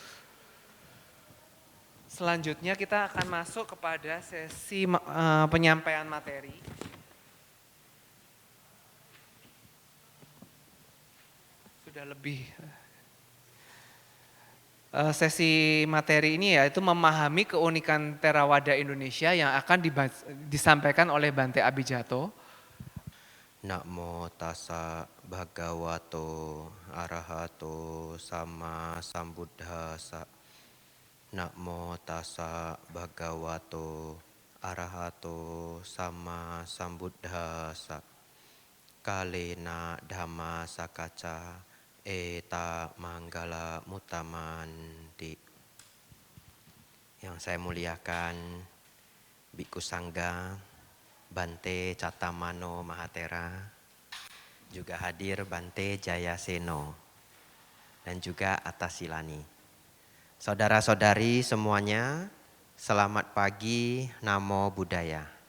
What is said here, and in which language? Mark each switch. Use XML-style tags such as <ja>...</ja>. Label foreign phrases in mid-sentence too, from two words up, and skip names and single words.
<id>Selanjutnya kita akan masuk kepada sesi penyampaian materi. Sudah lebih sesi materi ini yaitu memahami keunikan Theravada Indonesia yang akan disampaikan oleh Bante Abhijato.</id> <pi>Namo tassa bhagavato arahato sama sambuddhassa. Namo tassa bhagavato arahato sama sambuddhassa. Kalena dhamma sakaca eta manggala mutamanti.</pi> <id>Yang saya muliakan Bhikkhu Sangga, Bante Catamano Mahatera, juga hadir Bante Jayaseno, dan juga Atasilani. Saudara-saudari semuanya, selamat pagi,</id> <pi>Namo Buddhaya.</pi>